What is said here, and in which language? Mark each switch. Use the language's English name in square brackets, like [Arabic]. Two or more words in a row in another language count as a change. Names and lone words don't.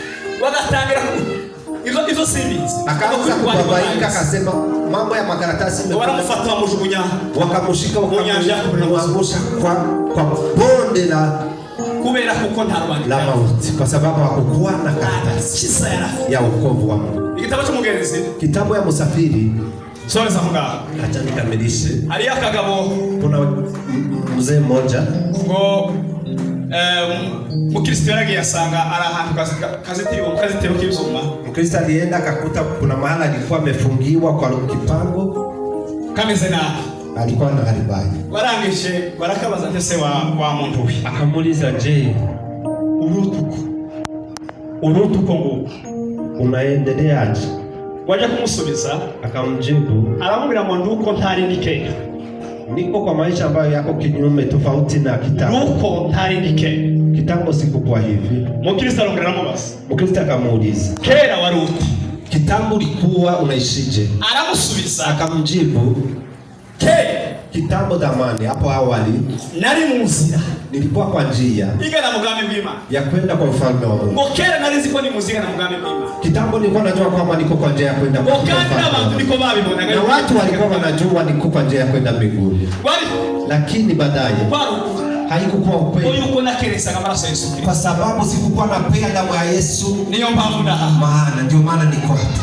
[Swahili] Akaanza kubabaika akasema mambo ya makaratasi wakamushika wakamwangusha kwa bonde la mauti kwa sababu hakukuwa na karatasi ya wokovu wa Mungu. Kitabu ya Msafiri. Acha nikamilishe. Kuna mzee mmoja [Rundi] Mkristo yaragiye asanga ari ahantu kazitiro k'ivyuma. [Swahili] Mkristo alienda akakuta kuna mahali alikuwa amefungiwa kwa kipango [Rundi] kameze nabi. [Swahili] Alikuwa na hali mbaya. [Rundi] Warangije barakabaza ndetse wa muntu we. [Swahili] Akamuuliza, je, [Rundi] urutuko ngo [Swahili] unaendeleaje? [Rundi] Waje kumusubiza [Swahili] akamjibu, [Rundi] aramubwira ngo nduko ntari ndike. [Swahili] Niko kwa maisha ambayo yako kinyume tofauti na kitambo. [Rundi] Nduko ntari ndike. [Swahili] Kitambo sikuwa hivi. [Rundi] Mkristo alongeramo basi. [Swahili] Mkristo akamuuliza, [Rundi] kera waruti [Swahili] kitambo ulikuwa unaishije? [Rundi] Aramusubiza [Swahili] akamjibu, kitambo zamani hapo awali [Rundi] nari muzira, [Swahili] nilikuwa kwa njia [Rundi] igana mugambi bw'Imana [Swahili] ya kwenda kwa ufalme wa Mungu. [Rundi] Kera nari nzi ko ni muzira na mugambi bw'Imana. [Swahili] Kitambo nilikuwa najua kwamba niko kwa njia ya kwenda kwa ufalme wa Mungu. Na watu walikuwa wanajua niko kwa njia ya kwenda mbinguni. Lakini baadaye haikuwa ukweli. Kwa sababu sikukuwa napea damu ya Yesu. Ndio maana niko hapa.